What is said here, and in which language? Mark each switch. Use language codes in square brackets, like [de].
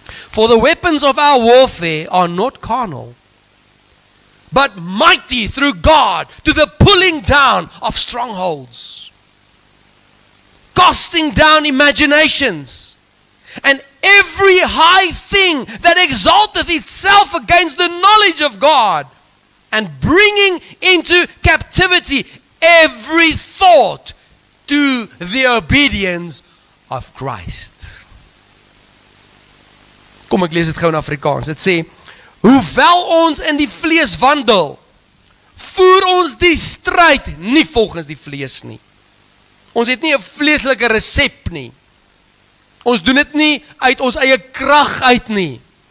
[en] For the weapons of our warfare are not carnal, but mighty through God to the pulling down of strongholds, casting down imaginations, and every high thing that exalteth itself against the knowledge of God, and bringing into captivity every thought to the obedience of Christ. [af] Kom ek lees dit gou in Afrikaans. Dit sê, hoewel ons in die vlees wandel, voer ons die stryd nie volgens die vlees nie. Ons het nie 'n vleeslike resep nie. Ons doen dit nie uit ons eie krag uit nie.